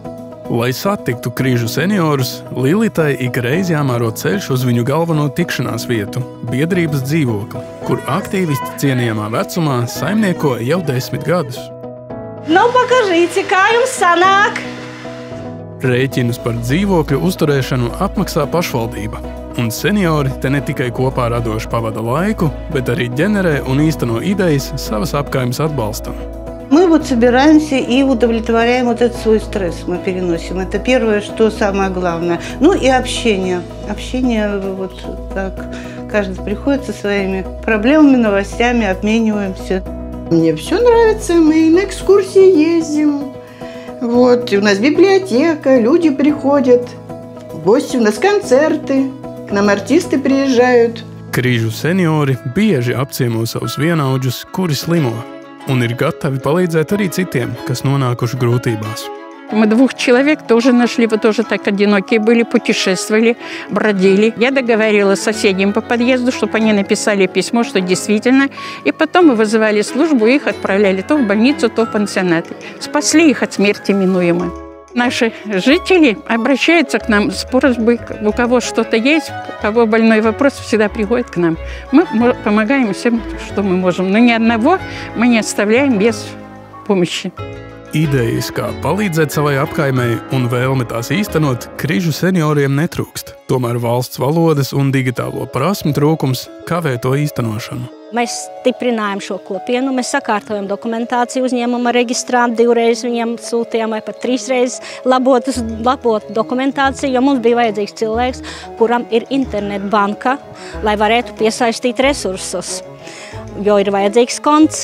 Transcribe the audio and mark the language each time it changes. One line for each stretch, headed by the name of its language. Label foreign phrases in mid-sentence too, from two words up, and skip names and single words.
Latvian: Lai satiktu Križu seniorus, Lilitai ik reiz jāmēro ceļš uz viņu galveno tikšanās vietu – biedrības dzīvokli, kur aktīvisti cienījamā vecumā saimnieko jau 10 gadus. Nu, pakažīci, kā jums sanāk? Rēķinus par dzīvokļu uzturēšanu apmaksā pašvaldība. Un seniori te ne tikai kopā radoši pavada laiku, bet arī ģenerē un īsteno idejas savas апкаймес atbalstam.
Russian: Мы собираемся и удовлетворяем этот свой стресс, мы переносим. Это первое, что самое главное. Ну и общение. Общение, так, каждый приходит со своими проблемами, новостями, обмениваемся. Мне все нравится, мы на экскурсии ездим. У нас библиотека, люди приходят, гости, у нас концерты. К нам артисты приезжают.
Latvian: Križu seniori bieži apciemo savus vienaudžus, kuri slimo, un ir gatavi palīdzēt arī citiem, kas nonākuši grūtībās.
Russian: Мы 2 человек тоже нашли, вы тоже так одинокие были, путешествовали, бродили. Я договорилась с соседям по подъезду, чтобы они написали письмо, что действительно. И потом мы вызывали службу, их отправляли то в больницу, то в пансионат. Спасли их от смерти минуемой. Наши жители обращаются к нам с просьбой, у кого что-то есть, у кого больной вопрос, всегда приходят к нам. Мы помогаем всем, что мы можем, но ни одного мы не оставляем без помощи.
Latvian: Idejas, kā palīdzēt savai apkaimei un vēlme tās īstenot, Križu senioriem netrūkst. Tomēr valsts valodas un digitālo prasmu trūkums kavē to īstenošanu. Mēs stiprinājam šo kopienu, mēs sakārtojam dokumentāciju uzņēmuma reģistrā, 2 reizes viņiem sūtījām vai pat 3 reizes labot dokumentāciju, jo mums bija vajadzīgs cilvēks, kuram ir internetbanka, lai varētu piesaistīt resursus, jo ir vajadzīgs konts.